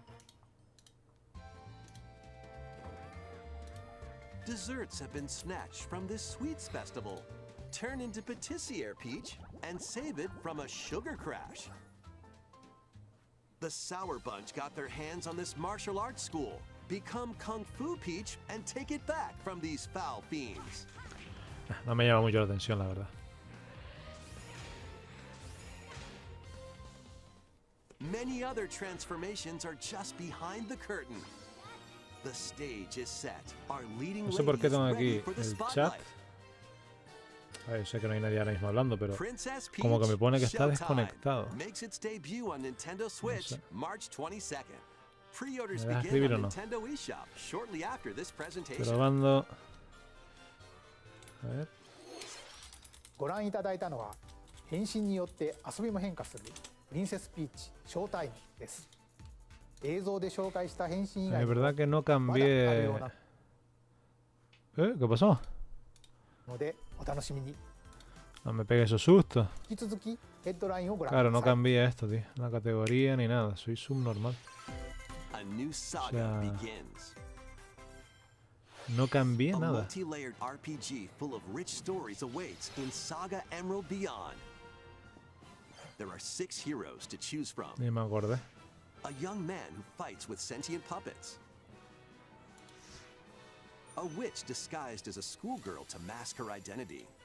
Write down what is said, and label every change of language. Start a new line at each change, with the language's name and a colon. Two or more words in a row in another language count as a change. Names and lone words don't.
English: Desserts have been snatched from this sweets festival. Turn into Patissiere Peach and save it from a sugar crash. The Sour Bunch got their hands on this martial arts school. Become Kung Fu Peach and take it back from these foul fiends.
Spanish: No me llama mucho la atención, la verdad.
English: Many other transformations are just behind the curtain. The stage is set. Our leading
Spanish: No sé por qué tengo
English: ladies ready
Spanish: aquí
English: for the
Spanish: el chat.
English: spotlight.
Spanish: A ver, sé que no hay nadie ahora mismo hablando, pero
English: Princess Peach
Spanish: como que me pone que está
English: Showtime
Spanish: desconectado.
English: makes its debut on Nintendo Switch
Spanish: sé.
English: March 22nd. Pre-orders
Spanish: ¿Me dejas
English: begin
Spanish: escribir
English: on
Spanish: o no?
English: Nintendo eShop shortly after this presentation.
Spanish: Probando. A ver.
Japanese: ご覧いただいたのは変身によって遊びも変化するプリンセスピーチショータイムです。映像で紹介した変身以外
Spanish: Es
Japanese: にも
Spanish: verdad que no
Japanese: まだある
Spanish: cambié.
Japanese: ような
Spanish: ¿Qué pasó?
Japanese: のでお楽しみに。
Spanish: No me pegue esos sustos.
Japanese: 引き続きヘッドラインをご覧く
Spanish: Claro,
Japanese: だ
Spanish: no
Japanese: さい。
Spanish: cambié esto, tío. La categoría ni nada. Soy subnormal.
English: A new saga
Spanish: sea,
English: begins.
Spanish: No cambié
English: A
Spanish: nada.
English: multi-layered RPG full of rich stories awaits in Saga Emerald Beyond. There are 6 heroes to choose from.
Spanish: Ni me acordé.
English: A young man who fights with sentient puppets. A witch disguised as a schoolgirl to mask her identity.